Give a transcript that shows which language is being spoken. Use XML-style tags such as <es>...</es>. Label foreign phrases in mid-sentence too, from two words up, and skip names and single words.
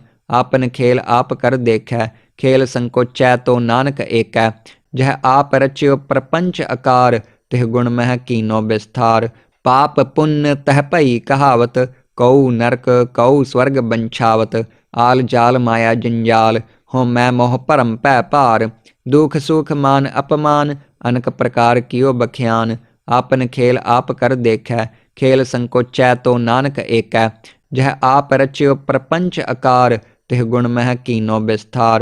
<pa>ਆਪਨ ਖੇਲ ਆਪ ਕਰ ਦੇਖੈ, ਖੇਲ ਸੰਕੋਚੈ ਤੋ ਨਾਨਕ ਏਕੈ। ਜਹ ਆਪ ਰਚਿਓ ਪ੍ਰਪੰਚ ਆਕਾਰ, ਤਿਹ ਗੁਣ ਮਹਿ ਕੀਨੋ ਬਿਸਥਾਰ। ਪਾਪ ਪੁੰਨ ਤਹ ਭਈ ਕਹਾਵਤ, ਕਉ ਨਰਕ ਕਉ ਸਵਰਗ ਬੰਛਾਵਤ। ਆਲ ਜਾਲ ਮਾਇਆ ਜੰਜਾਲ, ਹੋਂ ਮੈਂ ਮੋਹ ਪਰਮ ਪੈ ਪਾਰ। ਦੁਖ ਸੁਖ ਮਾਨ ਅਪਮਾਨ ਅਨਕ ਪ੍ਰਕਾਰ ਕੀਓ ਬਖਿਆਨ। ਆਪਨ ਖੇਲ ਆਪ ਕਰ ਦੇਖੈ ਖੇਲ ਸੰਕੋਚੈ ਤੋ ਨਾਨਕ ਏਕੈ। ਜਹ ਆਪ ਰਚਿਓ ਪ੍ਰਪੰਚ ਆਕਾਰ ਤਿਹ ਗੁਣ ਮਹਿ ਕੀਨੋ ਬਿਸਥਾਰ।</pa>